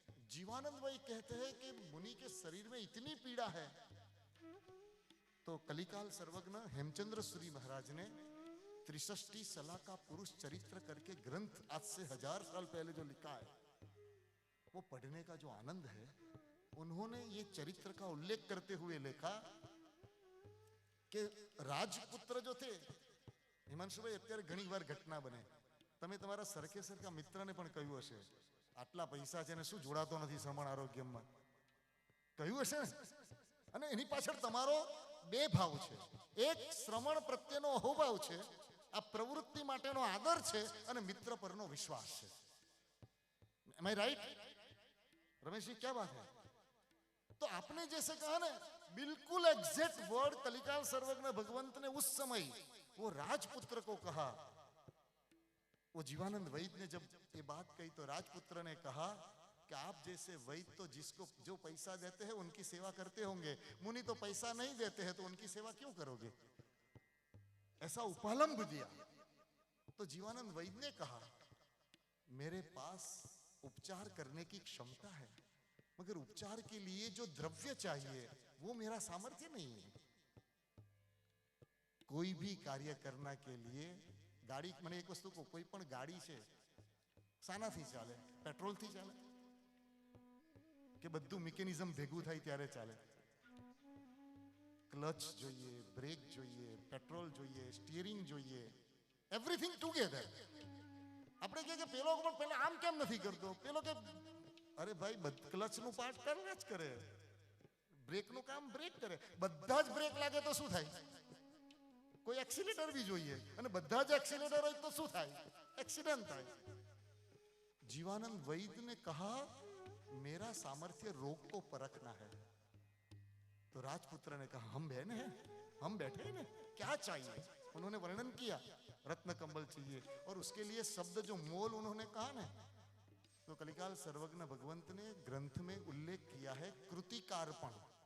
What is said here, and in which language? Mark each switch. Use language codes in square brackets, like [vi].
[hi] जीवानंद भाई कहते हैं कि मुनि के शरीर में इतनी पीड़ा है, तो कलिकाल सर्वज्ञ हेमचंद्र सूरी महाराज ने 63 सला का पुरुष चरित्र करके ग्रंथ आज से 1000 साल पहले जो लिखा है, वो पढ़ने का जो आनंद है, उन्होंने ये चरित्र का उल्लेख करते हुए लिखा कि राजपुत्र जो थे, [gu] हिमांशु भाई અત્યારે ઘણી વાર ઘટના બને, તમે તમારા સરકેસરના મિત્રને પણ કહ્યું હશે, આટલા પૈસા છે ને શું જોડાતો નથી શ્રવણ આરોગ્યમાં, કહ્યું હશે ને? અને એની પાછળ તમારો બે ભાવ છે, એક શ્રવણ પ્રત્યેનો અહોભાવ છે, આ પ્રવૃત્તિ માટેનો આદર છે, અને મિત્ર પરનો વિશ્વાસ છે। [en] am I right [hi] रमेश जी, क्या बात है? तो आपने जैसे कहा ना, बिल्कुल एग्जैक्ट वर्ड कलिकाल सर्वज्ञ भगवंत ने उस समय वो राजपुत्र को कहा। वो जीवानंद वैद्य ने जब ये बात कही तो राजपुत्र ने कहा कि आप जैसे वैद्य तो जिसको जो पैसा देते हैं उनकी सेवा करते होंगे, मुनि तो पैसा नहीं देते हैं तो उनकी सेवा क्यों करोगे? ऐसा उपालंब दिया। तो जीवानंद वैद्य ने कहा, मेरे पास उपचार करने की क्षमता है, मगर उपचार के लिए जो द्रव्य चाहिए वो मेरा सामर्थ्य नहीं है। कोई भी कार्य करना के लिए गाड़ी, मैंने एक वस्तु को, कोई [gu] पण गाड़ी છે શાનાથી ચાલે? પેટ્રોલથી ચાલે કે બધું મિકેનિઝમ ભેગું થાય ત્યારે ચાલે? ક્લચ જોઈએ, બ્રેક જોઈએ, પેટ્રોલ જોઈએ, સ્ટીયરિંગ જોઈએ, [en] Everything together. [gu] આપણે કહે કે પેલો પણ પહેલા આમ કેમ નથી કરતો, પેલો કે અરે ભાઈ ક્લચનું પાર્ટ કરે જ કરે, બ્રેકનું કામ બ્રેક કરે, બધા જ બ્રેક લાગે તો શું થાય? [hi] कोई एक्सीलेटर भी [gu] જોઈએ, અને બધા જ एक्सीलेटर હોય તો શું થાય? एक्सीडेंट થાય। [hi] जीवानंद वैद्य ने कहा, मेरा सामर्थ्य रोग को परखना है। तो राजपुत्र ने कहा, हम बहन हैं, हम बैठे हैं ना, क्या चाहिए? उन्होंने वर्णन किया, रत्न कंबल चाहिए, और उसके लिए शब्द जो मोल उन्होंने कहा ना, तो कलिकाल सर्वज्ञ भगवंत ने ग्रंथ में उल्लेख किया है कृतिकार्पण।